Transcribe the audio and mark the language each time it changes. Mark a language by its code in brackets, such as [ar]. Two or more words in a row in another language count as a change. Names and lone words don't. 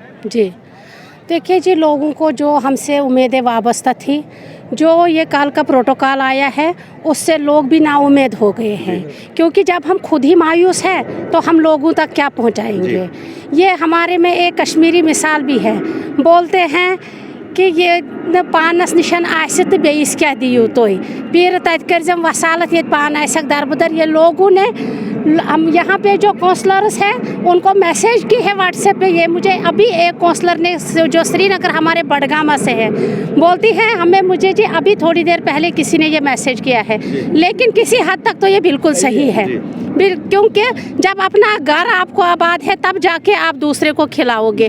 [hi] जी देखिए जी, लोगों को जो हमसे उम्मीदें वाबस्ता थी, जो ये कल का प्रोटोकॉल आया है उससे लोग भी नाउम्मीद हो गए हैं, क्योंकि जब हम खुद ही मायूस हैं तो हम लोगों तक क्या पहुंचाएंगे। ये हमारे में एक कश्मीरी मिसाल भी है, बोलते हैं कि ये [ks] पानस निशन आसित बेइस क्या दियो तोय पीर तत करजम वसालत ये पान आसक दरबदर। [hi] ये लोगों ने हम यहाँ पे जो काउंसलर्स हैं उनको मैसेज की है व्हाट्सएप पे। ये मुझे अभी एक काउंसलर ने जो श्रीनगर हमारे बडगामा से है बोलती है हमें मुझे जी अभी थोड़ी देर पहले किसी ने ये मैसेज किया है, लेकिन किसी हद तक तो ये बिल्कुल सही है, क्योंकि जब अपना घर आपको आबाद है तब जाके आप दूसरे को खिलाओगे।